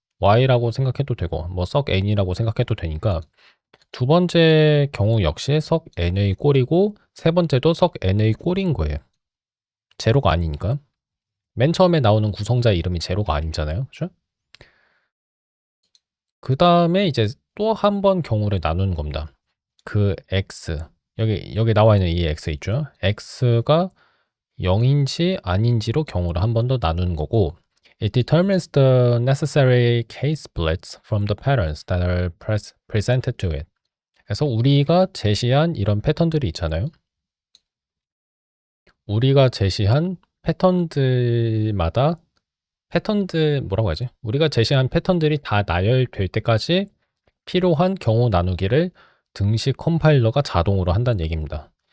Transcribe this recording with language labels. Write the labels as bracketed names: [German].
[Korean] y라고 생각해도 되고 뭐 석 n이라고 생각해도 되니까 두 번째 경우 역시 석 n의 꼴이고 세 번째도 석 n의 꼴인 거예요. 제로가 아니니까. 맨 처음에 나오는 구성자 이름이 제로가 아니잖아요. 그죠? 그 다음에 이제 또 한 번 경우를 나누는 겁니다. 그 x 여기 나와 있는 이 x 있죠? x가 0인지 아닌지로 경우를 한 번 더 나누는 거고 [English] it determines the necessary case splits from the patterns that are presented to it. [Korean] 그래서 우리가 제시한 이런 패턴들이 있잖아요. 우리가 제시한 패턴들마다 패턴들 뭐라고 하지? 우리가 제시한 패턴들이 다 나열될 때까지 필요한 경우 나누기를 등식 컴파일러가 자동으로 한다는 얘기입니다.